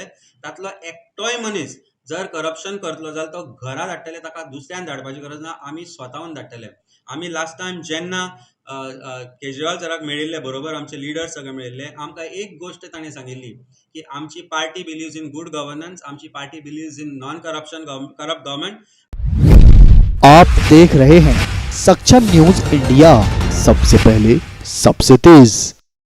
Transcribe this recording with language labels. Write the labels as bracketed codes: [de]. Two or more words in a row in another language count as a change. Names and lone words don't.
[kok] तातलो एकटोय मनीस जर करप्शन करतलो जाल्यार तो घरा धाडटले, ताका दुसऱ्यान धाडपाची गरज ना, आमी स्वताहून धाडटले. आमी [en] last time [kok] जेन्ना केजरीवाल सराक मेळिल्ले बरोबर आमचे लिडर्स सगळे मेळिल्ले, आमकां एक गोष्ट ताणें सांगिल्ली की आमची पार्टी [en] believes in good governance, [kok] आमची पार्टी [en] believes in non corruption corrupt government. [hi] आप देख रहे हैं सक्षम न्यूज इंडिया, सबसे पहले सबसे तेज.